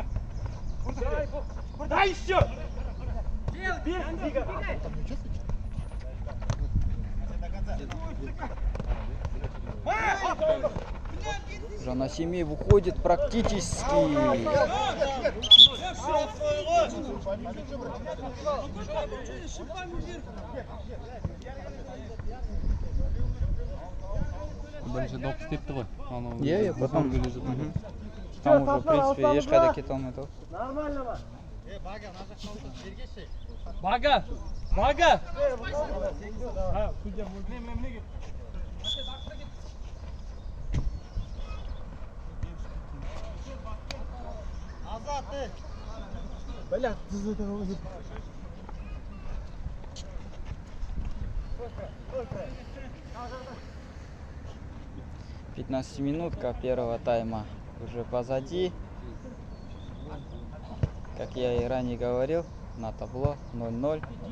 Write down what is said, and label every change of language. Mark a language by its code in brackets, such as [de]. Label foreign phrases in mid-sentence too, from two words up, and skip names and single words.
[ru] Дай еще! Жанна Семей выходит практически. [kk] Бірінші доп істепті ғой. Иә, потом. келе жатыр. [ru] Там уже, в принципе, [kk] ешқайда кете алмайды ғой. Нормально ма? Бага! Бага! [ru] Азат, ты! Бля, ты за это уже. 15-минутка первого тайма уже позади. Как я и ранее говорил, на табло 0-0.